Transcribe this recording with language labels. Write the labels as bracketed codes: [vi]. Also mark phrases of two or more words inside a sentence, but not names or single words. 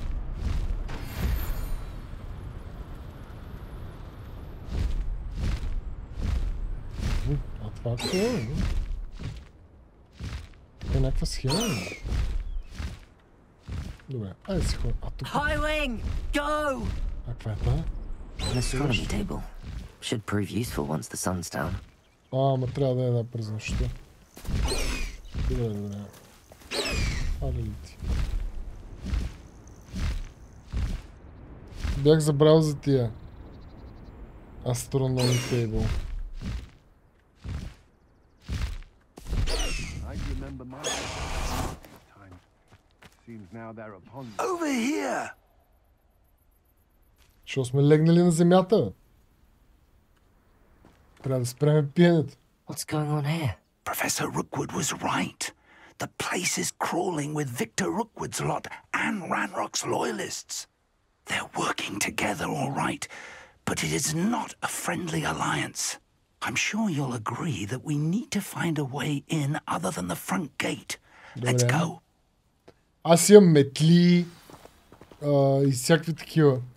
[bg] А това какво е? Това е някаква схема, не? Добре, айде си хора. А тук... [en] Highwing! Go! [bg] А каква е това? [en] An astronomy table. Should prove useful once the sun's down. [bg] Ама трябва да е една през нощта. Добре. Аре ли ти? Бях забрал за тия. [en] Astronomy table. Over here! [bg] Що сме легнали на земята? Трябва да спреме пиенето. [en] What's going on here? Professor Rookwood was right. The place is crawling with Victor Rookwood's lot and Ranrock's loyalists. They're working together all right, but it is not a friendly alliance. I'm sure you'll agree that we need to find a way in other than the front gate. Let's go. [bg] Аз имам метли и всякакви такива.